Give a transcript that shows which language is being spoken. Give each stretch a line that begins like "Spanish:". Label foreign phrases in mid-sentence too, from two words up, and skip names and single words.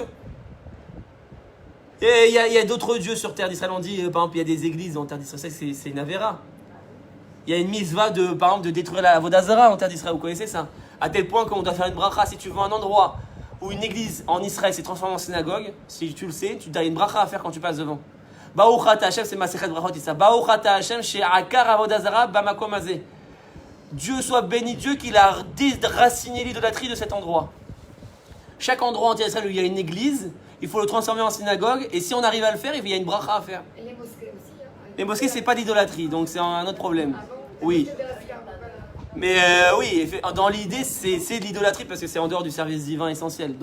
French: Et il y a d'autres dieux sur terre d'Israël. On dit, par exemple, il y a des églises en terre d'Israël, c'est une avéra. Il y a une mitzvah par exemple, de détruire la
Hebrew: עבודה זרה
French: en terre d'Israël. Vous connaissez ça? À tel point qu'on doit faire une bracha. Si tu veux un endroit où une église en Israël s'est transformée en synagogue, si tu le sais, tu as une bracha à faire quand tu passes devant.
Hebrew: ברוך אתה השם,
French: c'est Masechet Brachot, ça.
Hebrew: ברוך אתה השם שעקר עבודה זרה במקום הזה.
French: Dieu soit béni, Dieu qu'il a déraciné l'idolâtrie de cet endroit. Chaque endroit en terre d'Israël où il y a une église, il faut le transformer en synagogue. Et si on arrive à le faire, il y a une bracha à faire. Et les mosquées aussi. Les mosquées, c'est pas d'idolâtrie, donc c'est un autre problème. Ah bon? Oui. Mais oui, dans l'idée, c'est de l'idolâtrie parce que c'est en dehors du service divin essentiel.